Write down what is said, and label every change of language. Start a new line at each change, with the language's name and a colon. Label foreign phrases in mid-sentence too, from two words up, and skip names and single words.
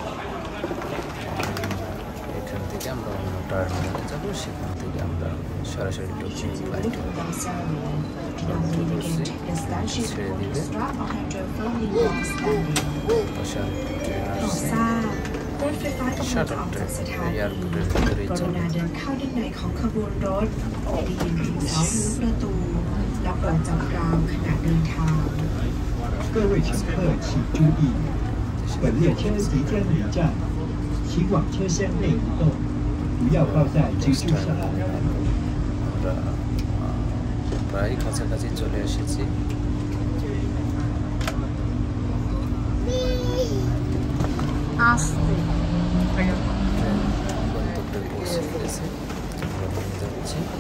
Bangla: এখান থেকে আমরা অন্য টার্মিনালে যাবো, সেখান থেকে আমরা সরাসরি টোকিও ফ্লাইটে ছেড়ে দিবে। ট্রেন আসছে, শাটল ট্রেন এয়ারপোর্টের ভিতরেই চলে।
Chinese: 各位乘客请注意，本列车即将离站，请往车厢内移动，不要抱在居住上。
Bangla: আমরা প্রায় কাছাকাছি চলে এসেছি। গন্তব্যে পৌঁছে গেছে, আমরা নিয়ে যাচ্ছি।